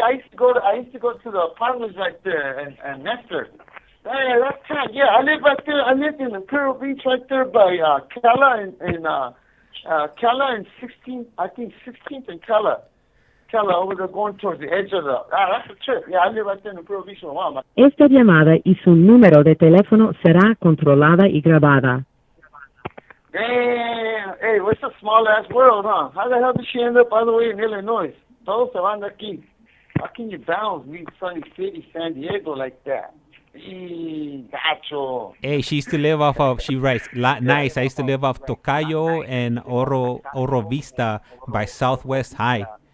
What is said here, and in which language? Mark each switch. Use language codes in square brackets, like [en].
[en] I used to go to the apartments right there and Nestor. Hey, that's time. Yeah, I live right there. I lived in Imperial Beach right there by Cala and Cala and 16th, I think 16th and Cala over there going towards the edge of the. That's a trip. Yeah, I live right there in Imperial Beach for a while. [es] Esta llamada y su número de teléfono será controlada y grabada. [en] Damn. Hey, it's a small ass world, huh? How the hell did she end up all the way in Illinois? [es] Todos se van de aquí. [en] How can you bounce leave Sunny City, San Diego like that? [es] Gacho. [en] Hey, she used to live off of, she writes, nice. I used to live off Tocayo and Oro Vista by Southwest High.